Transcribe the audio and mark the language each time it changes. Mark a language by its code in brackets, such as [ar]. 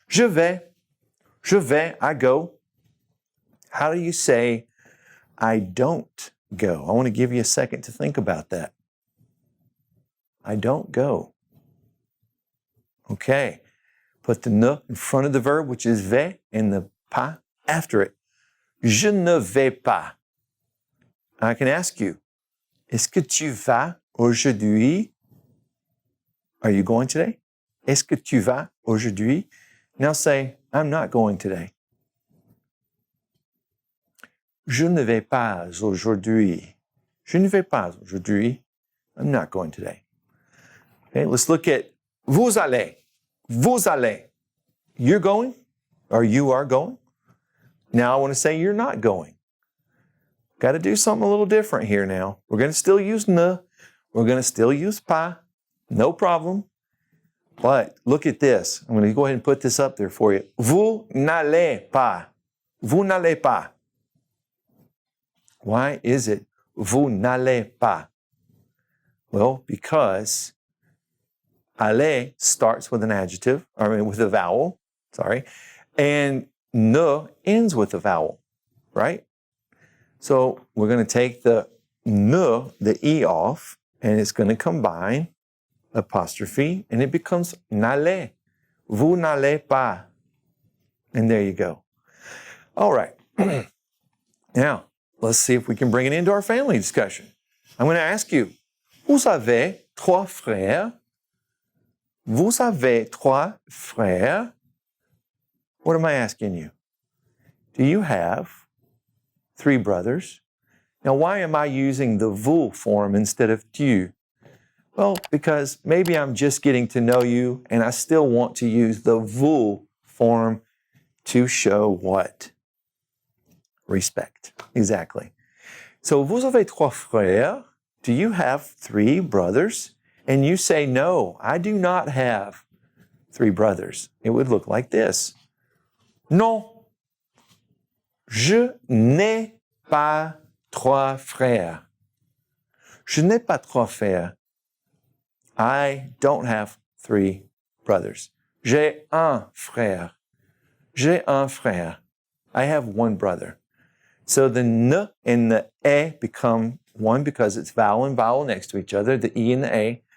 [fr] Je vais. Je vais. [en] I go. How do you say I don't go? I want to give you a second to think about that. I don't go. Okay. Put the ne in front of the verb, which is vais, and the pas after it. [fr] Je ne vais pas. [en] I can ask you, [fr] est-ce que tu vas aujourd'hui? [en] Are you going today? [fr] Est-ce que tu vas aujourd'hui? [en] Now say, I'm not going today. [fr] Je ne vais pas aujourd'hui. Je ne vais pas aujourd'hui. [en] I'm not going today. Okay, let's look at vous allez. [fr] Vous allez. [en] You're going, or you are going. Now I want to say you're not going. Got to do something a little different here now. We're going to still use ne. We're going to still use pas. No problem. But look at this. I'm going to go ahead and put this up there for you. [fr] Vous n'allez pas. Vous n'allez pas. [en] Why is it [fr] vous n'allez pas? [en] Well, because aller starts with an adjective, with a vowel, and ne ends with a vowel, right? So we're going to take the ne, the e off, and it's going to combine apostrophe, and it becomes n'allez. [fr] Vous n'allez pas. [en] And there you go. All right. Now, let's see if we can bring it into our family discussion. I'm going to ask you, [fr] vous avez trois frères? Vous avez trois frères? [en] What am I asking you? Do you have three brothers? Now, why am I using the vous form instead of tu? Well, because maybe I'm just getting to know you and I still want to use the vous form to show what? Respect. Exactly. [fr] So, vous avez trois frères? [en] Do you have three brothers? And you say, no, I do not have three brothers. It would look like this. [fr] Non, je n'ai pas trois frères. Je n'ai pas trois frères. [en] I don't have three brothers. [fr] J'ai un frère. J'ai un frère. [en] I have one brother. So the n and the e become one because it's vowel and vowel next to each other, the e and the a.